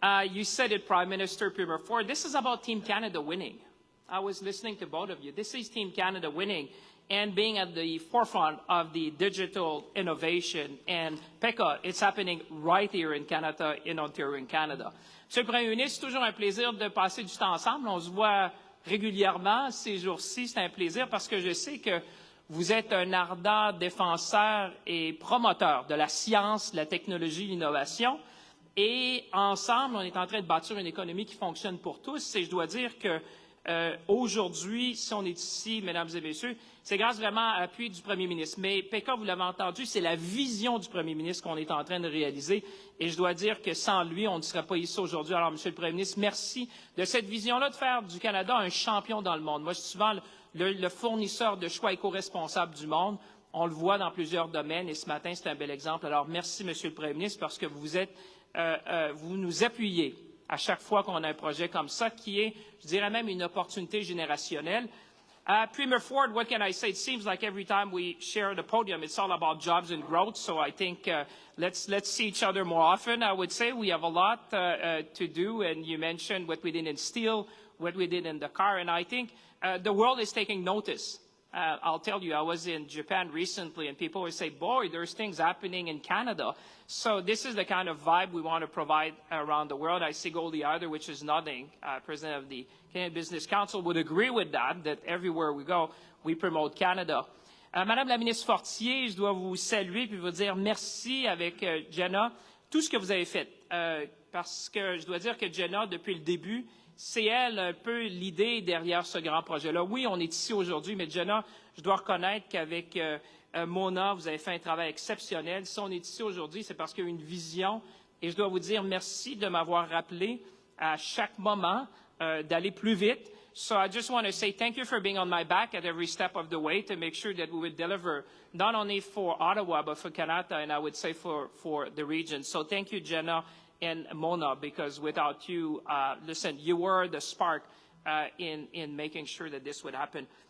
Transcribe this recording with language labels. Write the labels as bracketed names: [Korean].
[English] You said it, Prime Minister, Premier Ford. This is about Team Canada winning. I was listening to both of you. This is Team Canada winning and being at the forefront of the digital innovation. And Pekka, it's happening right here in Canada, in Ontario, in Canada. [French] Monsieur le Premier ministre, c'est toujours un plaisir de passer du temps ensemble. On se voit régulièrement ces jours-ci. C'est un plaisir parce que je sais que vous êtes un ardent défenseur et promoteur de la science, de la technologie, de l'innovation. Et ensemble, on est en train de bâtir une économie qui fonctionne pour tous. Et je dois dire que aujourd'hui, si on est ici, mesdames et messieurs, c'est grâce vraiment à l'appui du premier ministre. Mais Pekka, vous l'avez entendu, c'est la vision du premier ministre qu'on est en train de réaliser. Et je dois dire que sans lui, on ne serait pas ici aujourd'hui. Alors, monsieur le premier ministre, merci de cette vision-là de faire du Canada un champion dans le monde. Moi, je suis souvent le fournisseur de choix éco-responsable du monde. On le voit dans plusieurs domaines et ce matin, c'est un bel exemple. Alors, merci, monsieur le premier ministre, parce que vous nous appuyez à chaque fois qu'on a un projet comme ça, qui est, je dirais même, une opportunité générationnelle. [English] Premier Ford, what can I say? It seems like every time we share the podium, it's all about jobs and growth. So I think let's see each other more often. I would say we have a lot to do, and you mentioned what we did in steel, what we did in the car, and I think the world is taking notice. I'll tell you, I was in Japan recently, and people would say, boy, there's things happening in Canada. So this is the kind of vibe we want to provide around the world. I see Goldie Eider, which is nothing, president of the Canadian Business Council, would agree with that everywhere we go, we promote Canada. [French] Madame la ministre Fortier, je dois vous saluer puis vous dire merci avec Jenna, tout ce que vous avez fait. Parce que je dois dire que Jenna, depuis le début, c'est elle un peu l'idée derrière ce grand projet-là. Oui, on est ici aujourd'hui, mais Jenna, je dois reconnaître qu'avec Mona, vous avez fait un travail exceptionnel. Si on est ici aujourd'hui, c'est parce qu'il y a une vision. Et je dois vous dire merci de m'avoir rappelé à chaque moment d'aller plus vite. [English] So I just want to say thank you for being on my back at every step of the way to make sure that we would deliver not only for Ottawa, but for Canada, and I would say for the region. So thank you, Jenna and Mona, because without you, listen, you were the spark in making sure that this would happen.